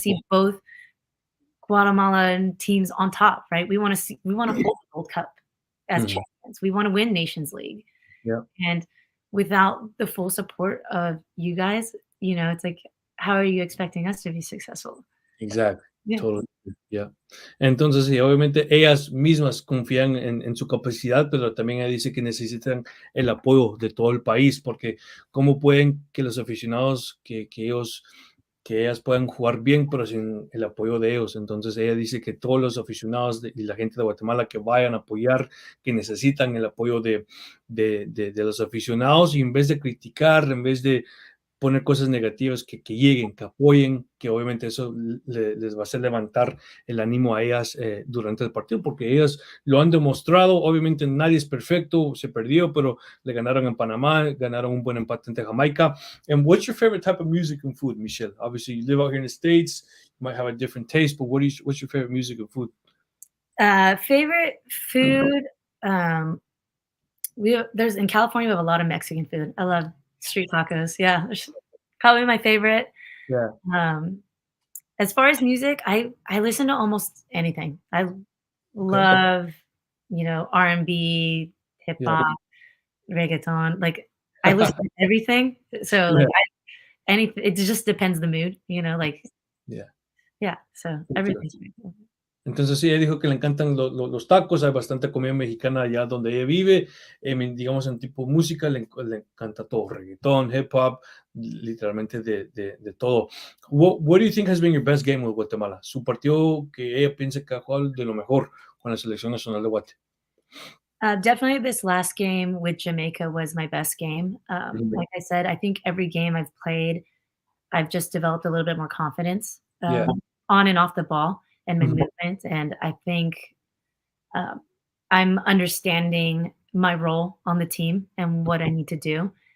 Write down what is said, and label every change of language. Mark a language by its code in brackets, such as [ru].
[en] see both Guatemalan teams on top, right? We wanna hold the Gold Cup as Mhm. champions. We wanna win Nations League. Yeah. And without the full support of you guys, it's like, how are you expecting us to be successful? Exactly. Yeah. Totally. Yeah. [es] Entonces, sí, obviamente ellas mismas confían en su capacidad, pero también ella dice que necesitan el apoyo de todo el país, porque cómo pueden que los aficionados, que ellas puedan jugar bien, pero sin el apoyo de ellos. Entonces ella dice que todos los aficionados y la gente de Guatemala que vayan a apoyar, que necesitan el apoyo de los aficionados y en vez de criticar, en vez de poner cosas negativas, que lleguen, que apoyen, que obviamente eso les va a hacer levantar el ánimo a ellas durante el partido, porque ellas lo han demostrado. Obviamente nadie es perfecto, se perdió, pero le ganaron en Panamá, ganaron un buen empate ante Jamaica. [en] And what's your favorite type of music and food, Michelle? Obviously, you live out here in the States, you might have a different taste, but what's your favorite music and food? Favorite food, um, there's in California, we have a lot of Mexican food. I love street tacos. Yeah, it's probably my favorite. Yeah. Um, as far as music, I listen to almost anything. I Okay. love, R&B, hip Yeah. hop, reggaeton. Like I listen to everything. So Yeah. like it just depends the mood, like Yeah. yeah. So everything's great. [es] Entonces sí, ella dijo que le encantan los tacos, hay bastante comida mexicana allá donde ella vive, digamos en tipo música, le encanta todo, reggaetón, hip hop, literalmente de todo. [en] What do you think has been your best game with Guatemala? [es] Su partido que ella piensa que ha jugado de lo mejor con la selección nacional de Guate. [en] Definitely this last game with Jamaica was my best game. Ujú. Like I said, I think every game I've played, I've just developed a little bit more confidence Yeah. on and off the ball and my Mhm. movement. And I think um, I'm understanding my role on the team and what I need to do.